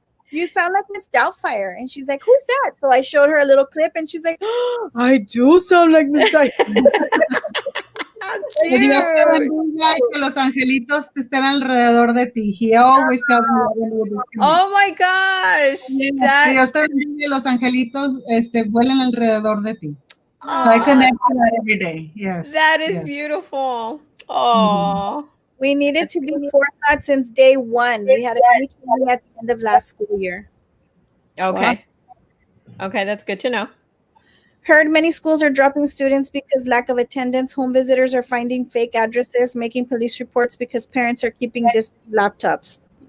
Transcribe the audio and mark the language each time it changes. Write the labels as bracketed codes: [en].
[en] You sound like Miss Doubtfire, and she's like, "Who's that?" So I showed her a little clip, and she's like, oh, "I do sound like Miss Doubtfire." [es] Que Dios te bendiga y que los angelitos te estén alrededor de ti. [en] He always tells me. Oh my gosh. [es] Que Dios te bendiga y los angelitos vuelan alrededor de ti. [en] So I connect with that every day. Yes. That is beautiful. Oh. We needed to be forethought since day one. We had a meeting at the end of last school year. Okay. Wow. Okay, that's good to know. Heard many schools are dropping students because lack of attendance. Home visitors are finding fake addresses, making police reports because parents are keeping district laptops.